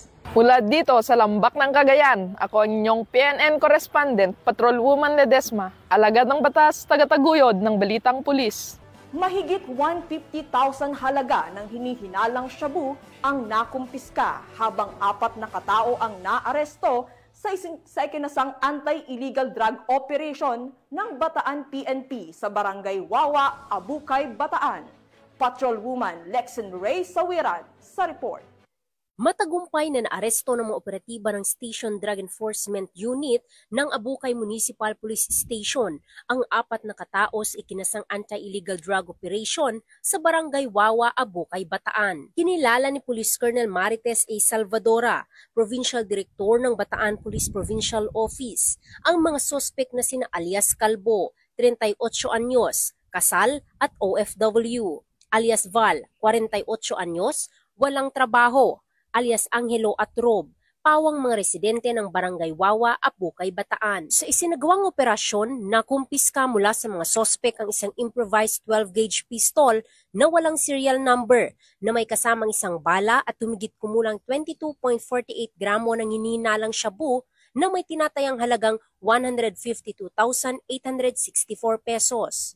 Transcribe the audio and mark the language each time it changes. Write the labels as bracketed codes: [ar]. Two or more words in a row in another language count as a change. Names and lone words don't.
[tl] Mula dito sa Lambak ng Cagayan, ako ang inyong [en] PNN correspondent, [tl] Patrolwoman Ledesma, alagad ng batas, tagataguyod ng Balitang Pulis. Mahigit 150,000 halaga ng hinihinalang shabu ang nakumpiska habang 4 na katao ang naaresto sa ikinasang [en] anti-illegal drug operation [tl] ng Bataan PNP sa Barangay Wawa, Abukay, Bataan. Patrolwoman Lexen Ray Sawiran sa report. Matagumpay na naaresto ng mga operatiba ng Station Drug Enforcement Unit ng Abukay Municipal Police Station ang 4 na katao sa ikinasang [en] anti-illegal drug operation [tl] sa Barangay Wawa, Abukay, Bataan. Kinilala ni Police Colonel Marites A. Salvadora, [en] Provincial Director [tl] ng Bataan Police Provincial Office, ang mga sospek na sina alias Calbo, 38 anyos, kasal at OFW, alias Val, 48 anyos, walang trabaho, alias Angelo at Rob, pawang mga residente ng Barangay Wawa, Abukay, Bataan. Sa isinagawang operasyon, nakumpiska mula sa mga sospek ang isang [en] improvised 12-gauge pistol [tl] na walang [en] serial number [tl] na may kasamang isang bala at humigit kumulang 22.48 gramo ng hinihinalang shabu na may tinatayang halagang 152,864 pesos.